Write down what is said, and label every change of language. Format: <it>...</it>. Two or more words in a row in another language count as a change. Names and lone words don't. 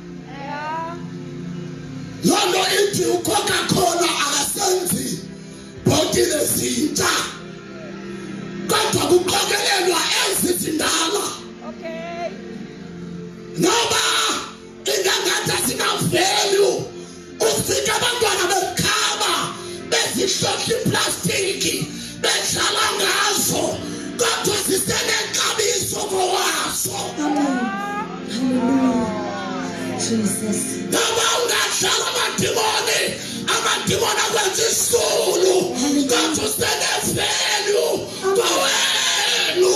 <xh>Loo nto ithi uCoca-Cola akasenzi bhotile zintsha, kodwa kuqokelelwa ezi zindala.</xh> <en>Okay.</en> <xh>Noba ingangathi zina-value, ufike abantwana bekhaba bezihlohla iplastiki bedlala ngazo, kodwa zisenexabiso ngowazo.</xh> <en>Hallelujah. Jesus.</en> <xh>Noba ungadlala amadimoni akwenza isulu, kodwa usene-value ngowenu.</xh>